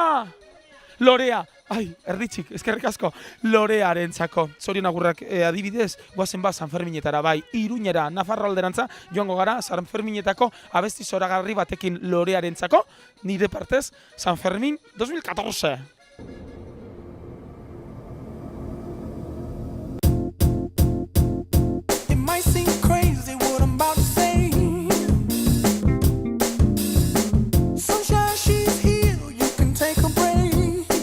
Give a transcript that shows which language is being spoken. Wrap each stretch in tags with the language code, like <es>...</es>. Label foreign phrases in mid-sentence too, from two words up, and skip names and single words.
<eu>Lorea. Ai, erditzik, eskerrik asko. Lorearentzako. Zorion agurrak adibidez, guazen ba San Ferminetara, bai, Iruñera, Nafarro alderantza, joango gara, San Ferminetako abesti zoragarri batekin Lorearentzako, nire partez, San Fermin 2014.</eu> <en>It might seem crazy what I'm about to say. Sunshine, she's here, you can take a break.</en>